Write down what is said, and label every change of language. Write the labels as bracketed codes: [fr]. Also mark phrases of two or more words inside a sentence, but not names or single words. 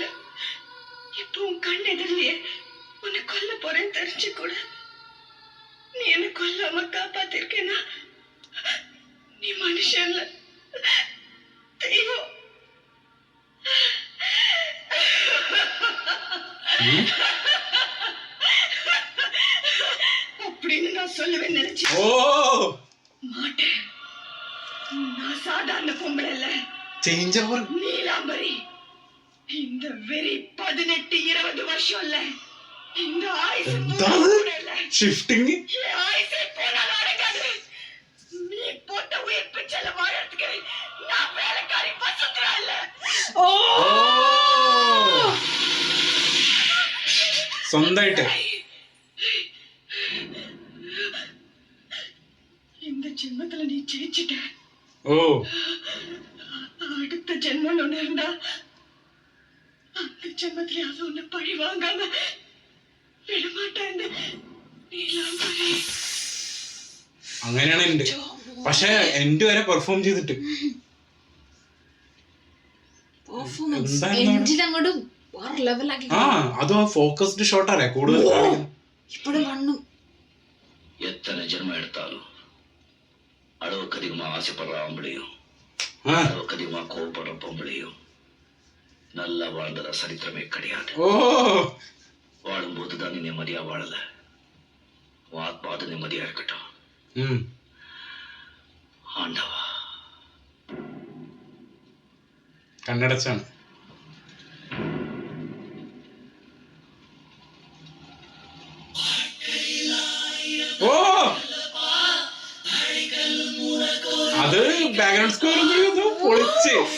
[ta] இப்போ உன் கண் எதிரிலேயே உன்னை கொல்ல போறேன்னு தெரிஞ்சு கூட நீ என்னை கொல்லாம காப்பாத்திருக்கேன்னா நீ மனுஷன் இல்ல, தெய்வம். அப்படின்னு நான் சொல்லவே நினைச்சேன். ഓ மாட்டேன். நான் சாதாரண பொம்பளை இல்ல, [en] change over. [ta] நீலாம்பரி. இந்த வெறி 18-20 வருஷம் இல்ல, இந்த ஆயுசு கூட இல்ல. [ml] ഷിഫ്റ്റിംഗ്. [ta] என் ஆயுசே போனாலும் அடங்காது. நீ போட்ட உயிர் பிச்சையில வாழறதுக்கு நான் வேலைக்காரி பசுத்துறா இல்ல. ഓ [ml] സ്വന്തമായിട്ട്. [ta] இந்த ஜென்மத்துல நீ ஜெயிச்சிட்ட. ഓ அடுத்த ஜென்மம் ஒண்ணு இருந்தா அந்த ஜென்மத்துல அது ஒண்ணு பழி வாங்காம വിടമാട്ടേൻ. [ml] നീലാംബരി. അങ്ങനെയാണ് എന്റെ. പക്ഷെ എന്റെ വരെ പെർഫോം ചെയ്തിട്ട് പെർഫോമൻസ് എന്തായിരുന്നു അവിടെ? എൻഡിൽ അങ്ങോട്ട് വേറെ ലെവലാക്കി. ആ അതും ഫോക്കസ്ഡ് ഷോട്ടാണ് കൂടുതൽ കാണിക്കുന്നത്. ഇപ്പോഴും കണ്ണും [ta] எத்தனை ஜென்மம் எடுத்தாலும் அளவுக்கு அதிகமா ஆசைப்படுற ஆம்பளையும் ആ அளவுக்கு அதிகமா கோவப்படுற பொம்பளையும் நல்லா வாழ்ந்ததா சரித்திரமே கிடையாது. ഓ வாழும்போது தான் நீ நிம்மதியா வாழல. உன் ஆத்மாவது நிம்மதியா இருக்கட்டும். ഉം. ஆண்டவா. [ml] കണ്ണടച്ചാണ്. ഓ അത് [en] background score [ml] പൊളിച്ച്.